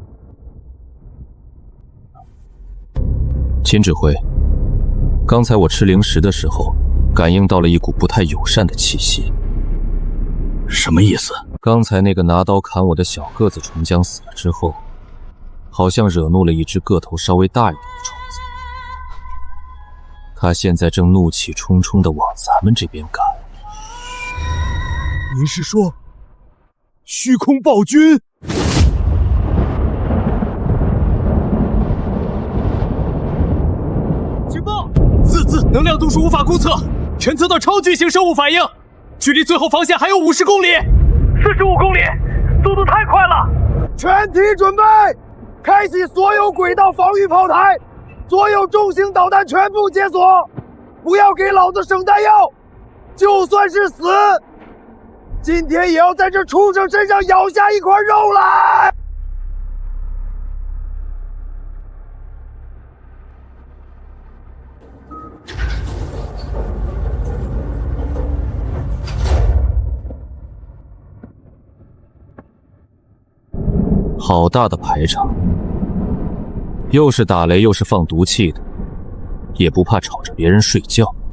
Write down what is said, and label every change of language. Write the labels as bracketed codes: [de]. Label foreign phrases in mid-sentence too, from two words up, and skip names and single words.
[zh] 秦指挥，刚才我吃零食的时候，感应到了一股不太友善的气息。什么意思？刚才那个拿刀砍我的小个子虫将死了之后，好像惹怒了一只个頭稍微大一點的蟲子。他現在正怒氣冲冲地往咱們這邊趕。您是說虛空暴君？情報！自能量度數無法估測，偵測到超巨型生物反應，距離最後防線還有50公里。 45公里，速度太快了！全體準備，開啟所有軌道防禦炮台，所有重型導彈全部解鎖，不要給老子省彈藥，就算是死，今天也要在這畜生身上咬下一塊肉來！好大的排場，又是打雷又是放毒氣的，也不怕吵着別人睡覺。